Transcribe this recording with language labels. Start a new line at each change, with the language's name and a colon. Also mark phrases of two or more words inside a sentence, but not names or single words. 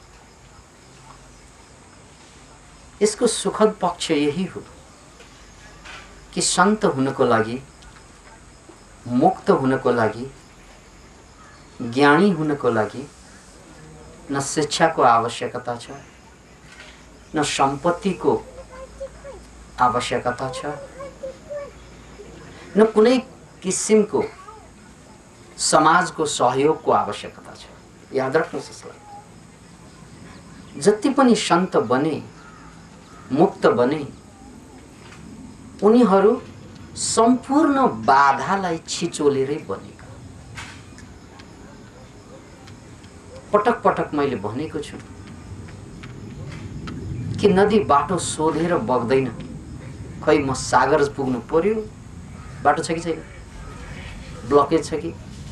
Nepali: यसको सुखद पक्ष यही हो कि संत हुनको लागि, मुक्त हुनको लागि, ज्ञानी हुनको लागि न शिक्षाको आवश्यकता छ, न सम्पत्तिको आवश्यकता छ, न कुनै किसिमको समाजको सहयोगको आवश्यकता छ। याद राख्नुहोस् यसलाई। जति पनि संत बने, मुक्त बने, उनीहरू सम्पूर्ण बाधालाई छिचोलेरै बनेका। पटक पटक मैले भनेको छु कि नदी बाटो सोधेर बग्दैन। खै म सागर पुग्नु पर्यो, बाटो छ कि छैन, ब्लकेज छ कि।